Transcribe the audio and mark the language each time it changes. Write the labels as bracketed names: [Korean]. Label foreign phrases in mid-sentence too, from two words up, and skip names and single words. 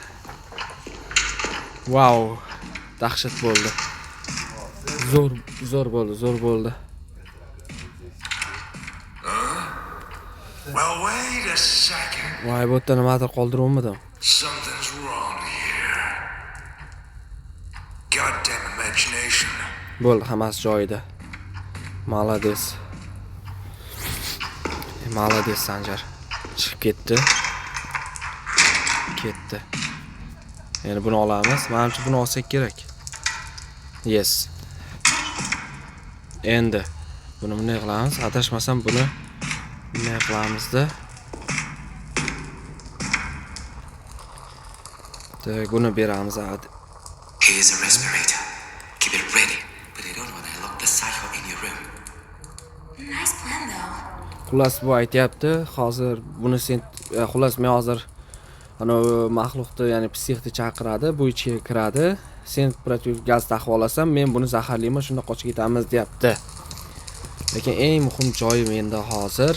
[Uzbek] Wow, dahshat bo'ldi. Zo'r bo'ldi. [English] Well, wait a second. [Uzbek] Voy, bu yerda nimadir qoldiruvmidim? [English] Something's wrong here. Goddamn imagination. [Uzbek] Bo'ldi, hammasi joyida. Молодец. Молодец, Sanjar. Chiqib ketdi. Endi buni olamiz. Menimcha buni olsak kerak. Yes. Endi buni bunday qilamiz. Adashmasam buni bunday qilamizda. Buni beramiz. [English] Here's a respirator. Keep it ready, but I don't want to lock the cycle in your room. Nice plan, though. [Uzbek] Xullas bu aytayapti, hozir buni sen xullas men hozir ana maxluqni, ya'ni psixni chaqiradi, bu ichga kiradi. Sen temperatur gaz taqib olasan, men buni zaharlayman, shunda qochib ketamiz deyapti. Lekin eng muhim joyi menda hozir.